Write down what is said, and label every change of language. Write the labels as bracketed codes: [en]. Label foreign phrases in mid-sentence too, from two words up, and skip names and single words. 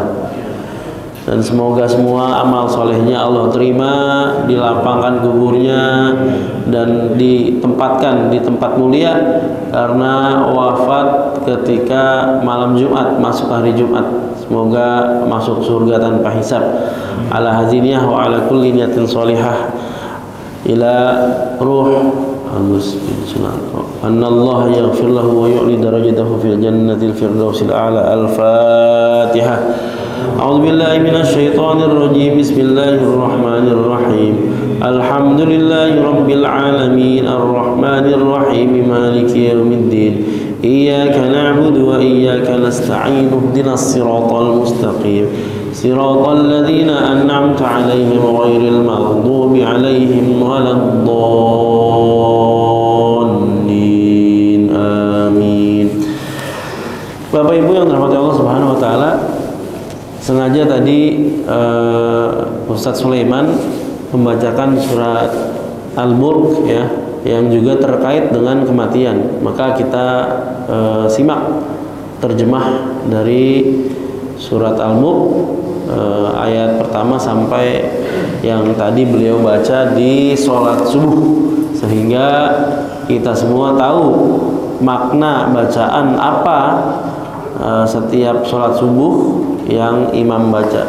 [id] Dan semoga semua amal solehnya Allah terima, dilapangkan kuburnya, dan ditempatkan di tempat mulia karena wafat ketika malam Jumat, masuk hari Jumat. Semoga masuk surga tanpa hisab. [ar] على هذه النية وعلى كل نية صالحة إلى روح أن الله يغفر له ويعلي درجته في الجنة الفردوس الأعلى. Al-Fatihah. أعوذ بالله من الشيطان الرجيم. بسم الله الرحمن الرحيم. الحمد لله رب العالمين الرحمن الرحيم مالك يوم الدين. إياك نعبد وإياك نستعين. اهدنا الصراط المستقيم صراط الذين أنعمت عليهم غير المغضوب عليهم ولا الضالين. Amin. [id] Bapak Ibu yang dirahmati Allah [ar] سبحانه وتعالى, [id] sengaja tadi Ustadz Sulaiman membacakan surat Al-Mulk ya, yang juga terkait dengan kematian. Maka kita simak terjemah dari surat Al-Mulk ayat pertama sampai yang tadi beliau baca di sholat subuh, sehingga kita semua tahu makna bacaan apa setiap sholat subuh yang imam baca.